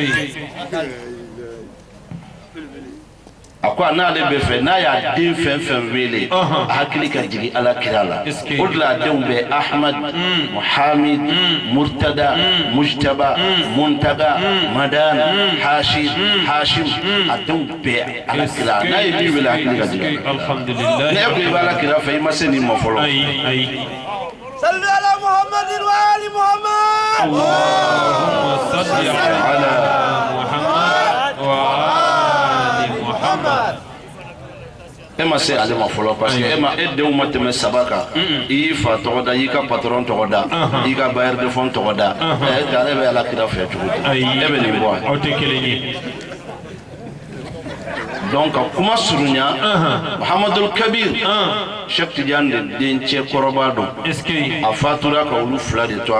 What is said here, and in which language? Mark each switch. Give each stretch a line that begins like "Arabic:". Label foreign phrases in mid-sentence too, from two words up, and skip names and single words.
Bambara: a ko n'ale bɛ fɛ n'a y'a den fɛn fɛn wele a hakili ka jigin Alakira la o de la a denw bɛ Ahmad Muhamid Murtada Mujtaba Muntaga Madan Hashim a denw bɛɛ Alakira n'a ye min wele a hakili ka jigin ne ko i bɛ Alakira fɛ i ma se nin ma fɔlɔ
Arabic: صل على محمد وآل محمد اللهم صل على محمد وآل محمد
Bambara: e ma se ale ma fɔlɔ
French: parce que
Bambara: e denw ma tɛmɛ 3 kan i y'i fa tɔgɔ da i ka patron tɔgɔ da i ka
French: bailleur de fonds
Bambara: tɔgɔ da e bɛ Alakira fɛ cogo di e bɛ nin bɔ aw tɛ kelen ye donc kuma surunya Muhammadul Kabir Cheikh Tidiane de dencɛ kɔrɔba don a fatura ka olu 2 de to a